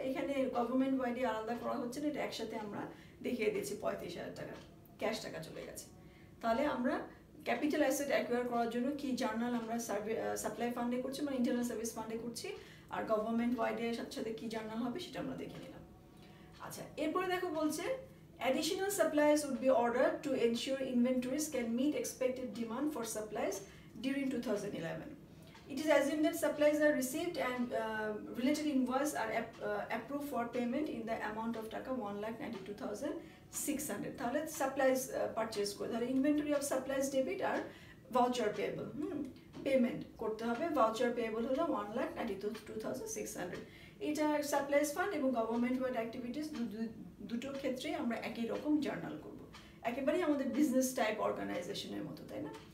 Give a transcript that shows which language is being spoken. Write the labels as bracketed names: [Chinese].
[Bangla] এখানে গভর্নমেন্ট ওয়াইডে আলাদা করা হচ্ছে না, এটা একসাথে আমরা দেখিয়ে দিয়েছি। 35,000 টাকা ক্যাশ টাকা চলে গেছে। তাহলে আমরা ক্যাপিটাল অ্যাসেট অ্যাকুয়ার করার জন্য কি জার্নাল আমরা সাপ্লাই ফান্ডে করছি, মানে ইন্টারনাল সার্ভিস ফান্ডে করছি, আর গভর্নমেন্ট ওয়াইডে সাথে সাথে কি জার্নাল হবে সেটা আমরা দেখে নিলাম। আচ্ছা, এরপরে দেখো বলছে [English] additional supplies would be ordered to ensure inventories can meet expected demand for supplies during 2011. It is assumed that supplies are received and related invoice are approved for payment in the amount of taka 1,92,600. [Bangla] তাহলে supplies purchase করে, তাহলে inventory of supplies debit আর voucher payable payment করতে হবে। Voucher payable হলো 1,92,600। এটা supplies fund এবং government wide activities দুটো ক্ষেত্রে আমরা একই রকম জার্নাল করব, একেবারেই আমাদের বিজনেস টাইপ অর্গানাইজেশনের মতো, তাই না?